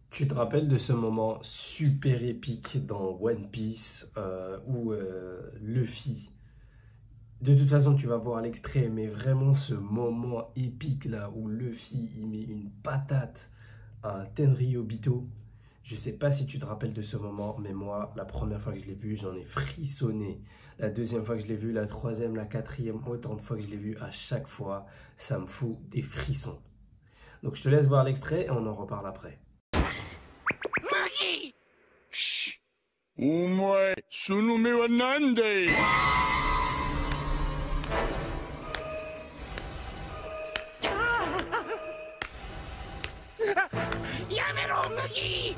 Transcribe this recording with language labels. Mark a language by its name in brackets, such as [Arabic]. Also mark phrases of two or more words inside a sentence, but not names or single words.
[French] Tu te rappelles de ce moment super épique dans One Piece où Luffy, de toute façon tu vas voir l'extrait, mais vraiment ce moment épique là où Luffy il met une patate à un Tenryubito. Je sais pas si tu te rappelles de ce moment, mais moi la première fois que je l'ai vu j'en ai frissonné. La deuxième fois que je l'ai vu, la troisième, la quatrième, autant de fois que je l'ai vu, à chaque fois ça me fout des frissons. Donc je te laisse voir l'extrait et on en reparle après. [Japanese] しお前、その目は何だい。やめろ麦。